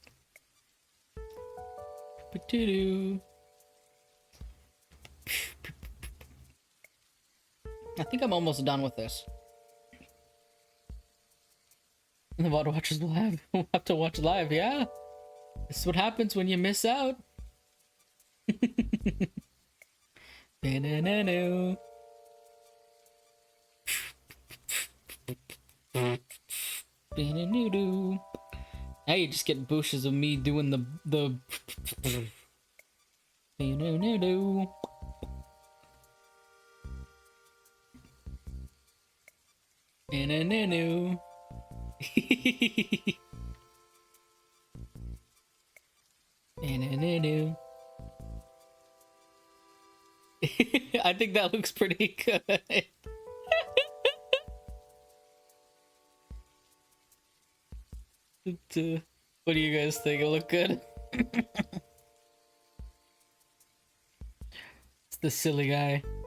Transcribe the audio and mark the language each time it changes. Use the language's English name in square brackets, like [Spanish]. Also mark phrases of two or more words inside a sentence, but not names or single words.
[English] I think I'm almost done with this. The VOD watchers will have to watch live, yeah? This is what happens when you miss out. Ba-na-na-na. Ba-na-na-na. Now you just get bushes of me doing the Ba-na-na-na. Ba-na-na-na. Ba-na-na-na. I think that looks pretty good. What do you guys think? It look good? It's the silly guy.